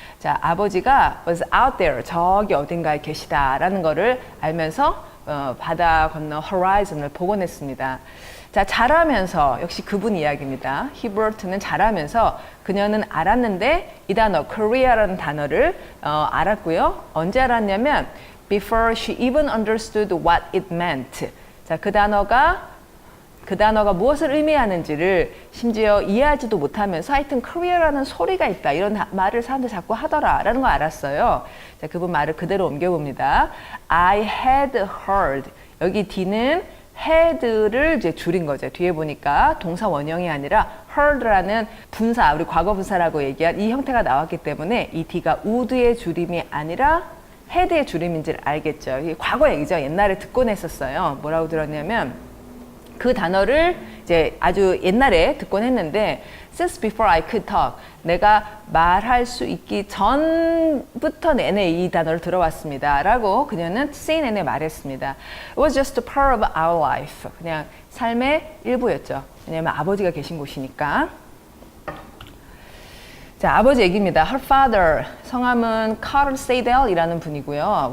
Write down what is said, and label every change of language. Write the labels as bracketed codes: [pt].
[ko] 자, 아버지가 [en] was out there, [ko] 저기 어딘가에 계시다라는 거를 알면서 바다 건너 horizon을 보곤 했습니다. 자, 자라면서 역시 그분 이야기입니다. 히버트는 자라면서 그녀는 알았는데 이 단어 Korea라는 단어를 알았고요. 언제 알았냐면 [en] before she even understood what it meant. [ko] 자, 그 단어가 무엇을 의미하는지를 심지어 이해하지도 못하면서 하여튼 Korea라는 소리가 있다. 이런 말을 사람들 자꾸 하더라라는 걸 알았어요. 자, 그분 말을 그대로 옮겨봅니다. [en] I had heard. [ko] 여기 D는 had를 이제 줄인 거죠. 뒤에 보니까 동사 원형이 아니라 heard라는 분사, 우리 과거 분사라고 얘기한 이 형태가 나왔기 때문에 이 D가 would의 줄임이 아니라 had의 줄임인지를 알겠죠. 이게 과거 얘기죠. 옛날에 듣곤 했었어요. 뭐라고 들었냐면 그 단어를 이제 아주 옛날에 듣곤 했는데 [en] since before I could talk, [ko] 내가 말할 수 있기 전부터 내내 이 단어를 들어왔습니다 라고 그녀는 CNN에 말했습니다. [en] It was just a part of our life. [ko] 그냥 삶의 일부였죠. 왜냐하면 아버지가 계신 곳이니까. 자, 아버지 얘기입니다. [en] Her father, [ko] 성함은 Carl Seidel이라는 분이고요.